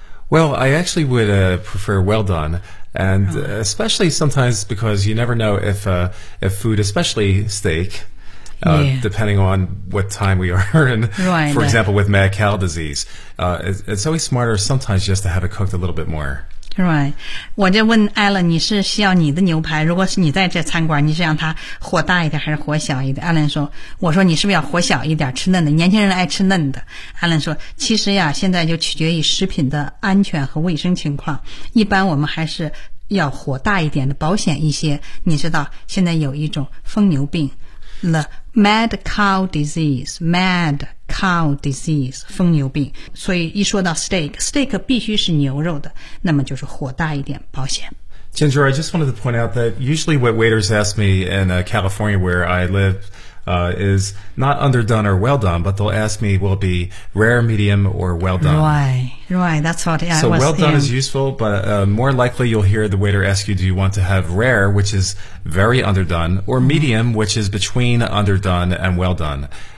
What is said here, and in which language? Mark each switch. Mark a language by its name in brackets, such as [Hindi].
[English] Well I actually would prefer well doneAnd especially sometimes because you never know if food, especially steak,depending on what time we are in, right, for example, with mad cow disease, it's always smarter sometimes just to have it cooked a little bit more. Right. [Chinese] 我就问 Alan, 你是需要你的牛排,如果是你在这餐馆,你是让它火大一点还是火小一点? Alan 说,我说你是不是要火小一点,吃嫩的,年轻人爱吃嫩的。 Alan 说,其实呀,现在就取决于食品的安全和卫生情况。一般我们还是要火大一点的,保险一些。你知道,现在有一种疯牛病 , [English] the mad cow disease, mad cow disease, [Chinese] 疯牛病。所以一说到 steak 必须是牛肉的,那么就是火大一点,保险。 [English] Ginger, I just wanted to point out that usually what waiters ask me in California where I live,is not underdone or well done, but they'll ask me, will it be rare, medium, or well done? Right, that's what I was saying. So well done is useful, but more likely you'll hear the waiter ask you, do you want to have rare, which is very underdone, or medium, which is between underdone and well done?